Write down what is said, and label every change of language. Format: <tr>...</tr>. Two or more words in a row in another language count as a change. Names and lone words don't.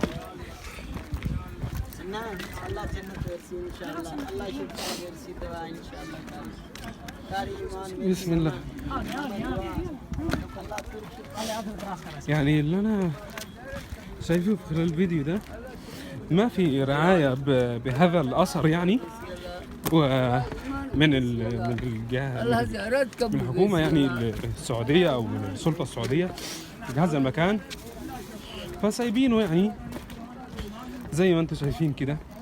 <tr>Sinan, Allah cennet versin inşallah. Allah şifa versin dua inşallah. Kari iman versin.</tr> <ar>بسم الله. يعني اللي انا شايفه في خلال الفيديو ده ما في رعاية بهذا الأثر يعني من الجهة من الحكومة يعني السعودية أو من السلطة السعودية جهاز المكان فسايبينه يعني زي ما انتم شايفين كده</ar>